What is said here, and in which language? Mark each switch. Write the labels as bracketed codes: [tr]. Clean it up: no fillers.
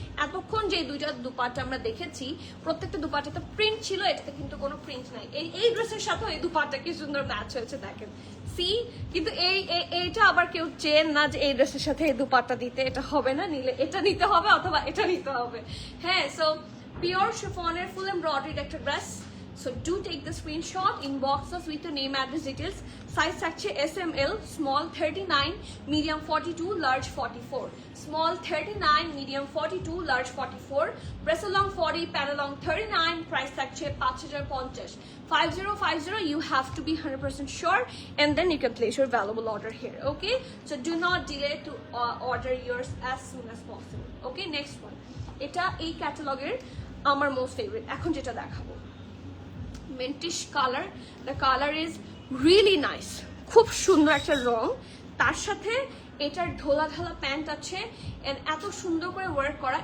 [bn] এতক্ষণ যে দুইটা দুপাট্টা আমরা দেখেছি, প্রত্যেকটা দুপাট্টাতে প্রিন্ট ছিল, এটাতে কিন্তু কোনো প্রিন্ট নাই। এই ড্রেসের সাথেও এই দুপাট্টা কি সুন্দর ম্যাচ হয়েছে দেখেন। সি কিন্তু এইটা আবার কেউ চেন না যে এই ড্রেসের সাথে এই দুপাট্টা দিতে, এটা হবে না। নিলে এটা নিতে হবে অথবা এটা নিতে হবে। হ্যাঁ, সো পিওর শিফনের ফুল এমব্রয়ডারিড একটা dress, [en] So do take the screenshot, inbox us with your name, address, details. Size থাকছে SML, small 39, medium 42, large 44. Small 39, medium 42, large 44. Breast along 40, pan along 39. Price [bn] থাকছে [en] 5050. 5050, you have to be 100% sure, and then you can place your valuable order here. Okay, so do not delay to order yours as soon as possible. Okay, next one. [bn] এটা এই ক্যাটালগের আমার most favourite. এখন যেটা দেখাবো, মেন্টিশ colour, [en] the colour is really nice, [bn] খুব সুন্দর একটা রং, তার সাথে এটার ঢোলা ঢালা প্যান্ট আছে এন্ড এত সুন্দর করে ওয়ার্ক করা।